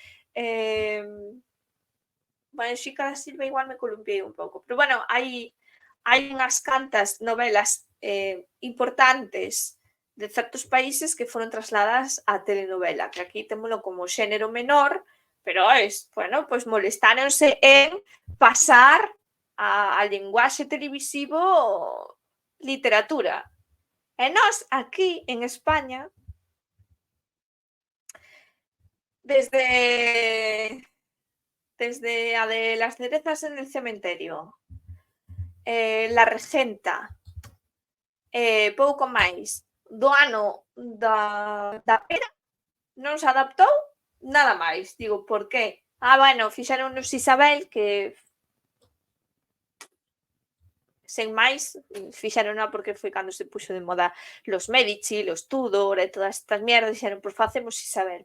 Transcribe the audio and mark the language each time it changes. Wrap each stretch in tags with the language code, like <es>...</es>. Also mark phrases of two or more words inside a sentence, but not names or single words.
<gl>Bueno, Xica da Silva igual me columpiei un pouco, pero bueno, hai unhas cantas novelas importantes de certos países que foron trasladadas á telenovela, que aquí témolo como xénero menor, pero bueno, pois molestáronse en pasar a linguaxe televisivo literatura. E nós, aquí, en España, desde a de Las cerezas en el cementerio, La Regenta, pouco máis, do ano da pera, non se adaptou nada máis. Digo, por qué? Bueno, fixeronnos Isabel, que sen máis, fixeronla porque foi cando se puxo de moda los Medici, los Tudor e todas estas mierdas, dixeron, pois facemos Isabel.</gl>